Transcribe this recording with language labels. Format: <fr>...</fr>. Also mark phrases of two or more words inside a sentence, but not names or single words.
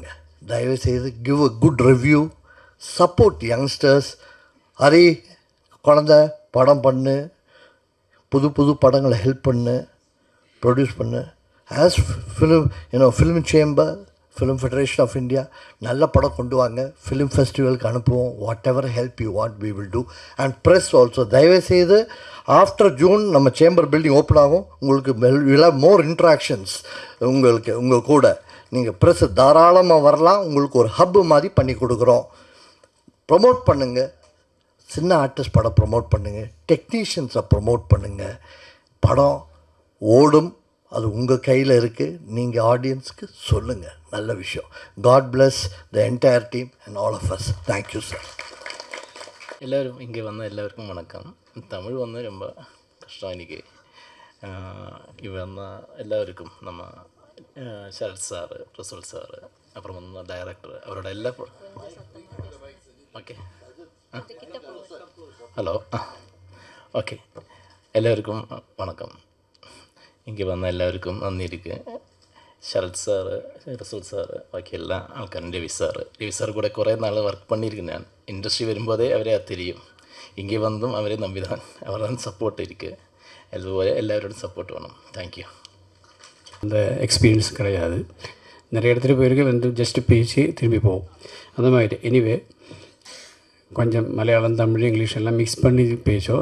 <en>தயவுசெய்து give a good review, support youngsters.</en> <ta>ஹரி குழந்த படம் பண்ணு, புது புது படங்களை ஹெல்ப் பண்ணு, ப்ரொடியூஸ் பண்ணு.</ta> <en>as film chamber,</en> <ta>ஃபிலிம் ஃபெடரேஷன் ஆஃப் இந்தியா, நல்ல படம் கொண்டு வாங்க,</ta> <en>film festivalக்கு</en> <ta>அனுப்புவோம்.</ta> <en>whatever help you want we will do. and press also,</en> <ta>தயவுசெய்து</ta> <en>after June</en> <ta>நம்ம</ta> <en>chamber building open</en> <ta>ஆகும். உங்களுக்கு</ta> <en>will have more interactions.</en> <ta>உங்கள் கூட நீங்கள் ப்ரெஸ் தாராளமாக வரலாம். உங்களுக்கு ஒரு ஹப்பு மாதிரி பண்ணி கொடுக்குறோம். ப்ரொமோட் பண்ணுங்கள், சின்ன ஆர்டிஸ்ட் படம் ப்ரொமோட் பண்ணுங்கள், டெக்னீஷியன்ஸை ப்ரொமோட் பண்ணுங்கள். படம் ஓடும், அது உங்கள் கையில் இருக்குது. நீங்கள் ஆடியன்ஸுக்கு சொல்லுங்கள். நல்ல விஷயம்.</ta> <en>God bless the entire team and all of us. தேங்க்யூ சார்.</en> <ta>எல்லோரும் இங்கே வந்த எல்லாருக்கும் வணக்கம். தமிழ் வந்து ரொம்ப கஷ்டம் இன்றைக்கி. இங்கே வந்த எல்லாருக்கும் நம்ம சரத் சார், ரசூல் சார், அப்புறம் வந்து டைரக்டர், அவரோட எல்லா</ta> <en>okay hello okay</en> <ml>എല്ലാവർക്കും വണക്കം. ഇങ്ങ് വന്ന എല്ലാവർക്കും നന്ദി ഇരിക്കുക. ശരത് സാറ്, റസൂൽ സാറ്, ബാക്കി എല്ലാ ആൾക്കാരും, രവി സാർ കൂടെ കുറേ നാൾ വർക്ക് பண்ணியிருக்கேன். ഇൻഡസ്ട്രി വരുമ്പോഴേ അവരെ தெரியும்.</ml> <ta>இங்கே வந்தும் அவரை நம்பிதான், அவர்தான் சப்போர்ட் இருக்குது. அதுபோல் எல்லாரோடும் சப்போர்ட் வேணும். தேங்க்யூ. அந்த எக்ஸ்பீரியன்ஸ் கிடையாது. நிறைய இடத்துல போயிருக்க வந்து ஜஸ்ட்டு பேசி திரும்பி போவோம் அந்த மாதிரி. எனிவே கொஞ்சம் மலையாளம், தமிழ், இங்கிலீஷ் எல்லாம் மிக்ஸ் பண்ணி பேசோம்.</ta>